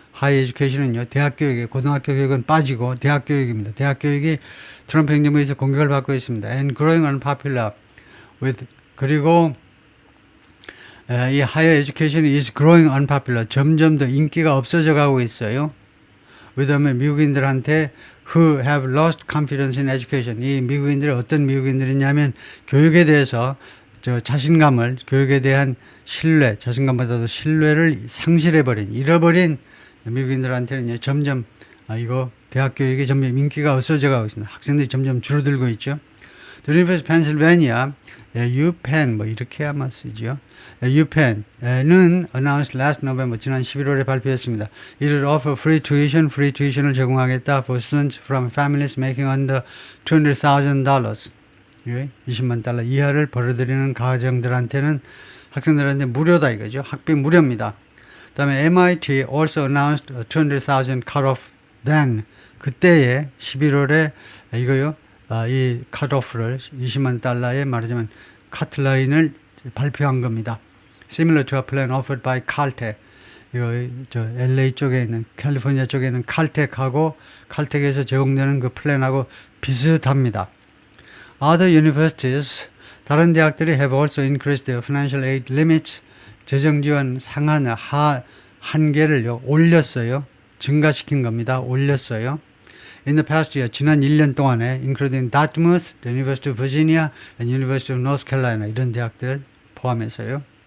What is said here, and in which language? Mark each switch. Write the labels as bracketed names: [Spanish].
[Korean] higher education은요, 대학교육이에요. 고등학교 교육은 빠지고 대학교육입니다. 대학교육이 트럼프 행정부에서 공격을 받고 있습니다. [English] and growing unpopular with, [Korean] 그리고 이 [English] higher education is growing unpopular. [Korean] 점점 더 인기가 없어져 가고 있어요. 왜냐하면 미국인들한테 [English] who have lost confidence in education. [Korean] 이 미국인들이 어떤 미국인들이냐면 교육에 대해서 자신감을, 교육에 대한 신뢰, 자신감보다도 신뢰를 상실해버린, 잃어버린 미국인들한테는 점점 이거 대학 교육이 점점 인기가 없어져 가고 있습니다. 학생들이 점점 줄어들고 있죠. The University of Pennsylvania, UPenn, 뭐 이렇게 아마 쓰죠. UPenn은 [English] announced last November, [Korean] 지난 11월에 발표했습니다. [English] It will offer free tuition, free tuition을 제공하겠다 for students from families making under $200,000. [Korean] 20만 달러 이하를 벌어들이는 가정들한테는, 학생들한테 무료다 이거죠. 학비 무료입니다. [English] 그 다음에 MIT also announced a 200,000 cut-off then. [Korean] 그때에 11월에 이거요. 이 컷오프를 20만 달러에 말하자면 카트라인을 발표한 겁니다. [English] Similar to a plan offered by Caltech. [Korean] 이거 LA 쪽에 있는, 캘리포니아 쪽에 있는 칼텍하고, 칼텍에서 제공되는 그 플랜하고 비슷합니다. [English] Other universities, [Korean] 다른 대학들이 [English] have also increased their financial aid limits. [Korean] 재정 지원 상한 한계를 올렸어요. 증가시킨 겁니다. 올렸어요. [English] In the past year, [Korean] 지난 1년 동안에 [English] including Dartmouth, the University of Virginia, and University of North Carolina, [Korean] 이런 대학들 포함해서요.